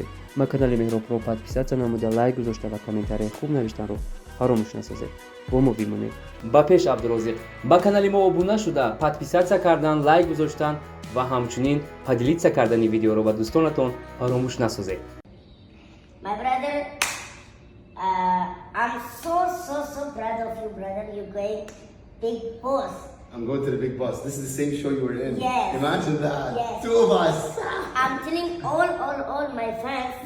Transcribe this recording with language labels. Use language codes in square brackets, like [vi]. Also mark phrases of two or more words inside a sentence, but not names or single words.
[tg] ба канали Меҳробро подписатсия намуда, лайк гузошта ва комментарияи хуб навиштанро фаромӯш насозед. бо мо бимонед. ба пеш абдурозиқ, ба канали мо обуна шуда, подписатсия кардан, лайк гузоштан ва ҳамчунин поделитсия кардани видеоро ба дӯстонатон фаромӯш насозед. [en] My brother, I'm so proud of you, brother. You're going big boss. I'm going to the big boss. This is the same show you were in. Yes. Imagine that. Yes. 2 of us. I'm telling all my fans Yes.